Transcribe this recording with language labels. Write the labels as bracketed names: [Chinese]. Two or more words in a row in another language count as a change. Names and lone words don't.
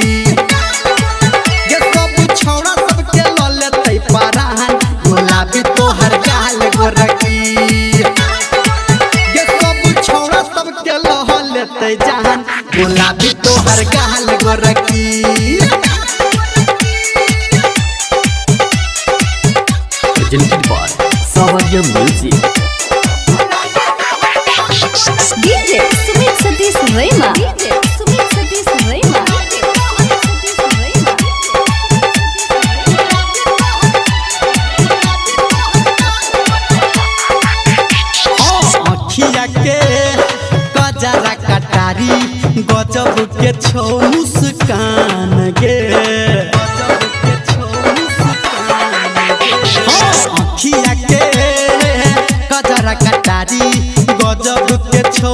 [Maithili] ये सब छौड़ा सबके लोह लेते परान गुलाबी तोहर गाल गोरकी ये सब छौड़ा सबके लोह लेते जान गुलाबी तोहर गाल गोरकी [English] Presented by Savanya Music. DJ Sumit Satish Rema. DJ Sumit Satish Rema. [Maithili] अखिया के गजरा कटारी गजब के छो मुस्कान गे अखिया के गजरा कटारी गजब के छो